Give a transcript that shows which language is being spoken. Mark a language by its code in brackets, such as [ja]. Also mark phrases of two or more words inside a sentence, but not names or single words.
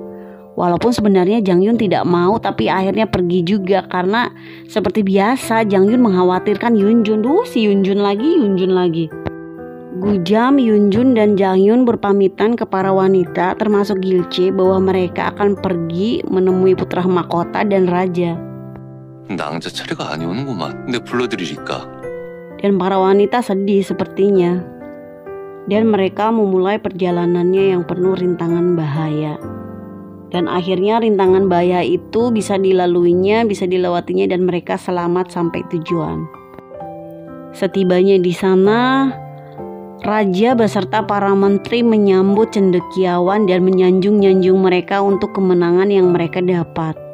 [id] Walaupun sebenarnya Jang Yun tidak mau, tapi akhirnya pergi juga karena seperti biasa Jang Yun mengkhawatirkan Yunjun. Si Yunjun lagi. Gujam, Yunjun, dan Jang Yun berpamitan ke para wanita termasuk Gilce bahwa mereka akan pergi menemui putra mahkota dan raja. [ko] 낭자 차례가 아니오는구만. 근데 불러드리니까. [id] Dan para wanita sedih sepertinya. Dan mereka memulai perjalanannya yang penuh rintangan bahaya. Dan akhirnya rintangan bahaya itu bisa dilaluinya, bisa dilewatinya, dan mereka selamat sampai tujuan. Setibanya di sana, raja beserta para menteri menyambut cendekiawan dan menyanjung-nyanjung mereka untuk kemenangan yang mereka dapat.